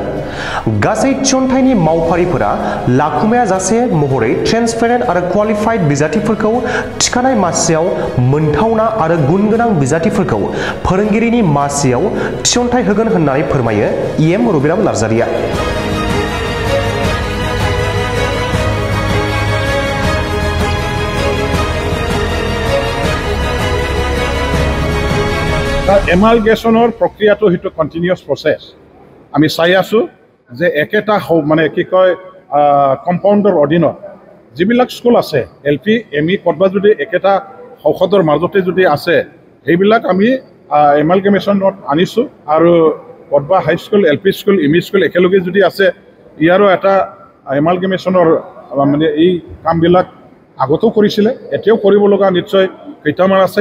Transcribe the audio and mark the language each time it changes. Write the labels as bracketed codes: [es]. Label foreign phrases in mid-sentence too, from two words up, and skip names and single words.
[brx] गासै थिसनथाइनि मावफारिफोरा लाखुमाया जासे महरै ट्रेन्सपेरेन्ट आरो क्वालिफाइड बिजाथिफोरखौ थिखानाय मासियाव मोनथावना आरो गुन गोनां बिजाथिफोरखौ फोरोंगिरिनि मासियाव थिसनथाइ होगोन होननानै फोरमायो इएम रबिराम नार्जारिया। [as] এমালগেশ্যনৰ প্ৰক্ৰিয়াটো সেইটো [en] continuous process. [as] আমি চাই আছোঁ যে একেটা মানে কি কয় কম্পাউণ্ডৰ অধীনত যিবিলাক স্কুল আছে এলপি এমই ক'ৰবাত যদি একেটা ঔষধৰ মাজতে যদি আছে সেইবিলাক আমি এমালগেমেশ্যনত আনিছোঁ আৰু ক'ৰবাত হাইস্কুল এলপি স্কুল এমই স্কুল একেলগে যদি আছে ইয়াৰো এটা এমালগেমেশ্যনৰ মানে এই কামবিলাক আগতেও কৰিছিলে এতিয়াও কৰিব লগা নিশ্চয় কেইটামান আছে।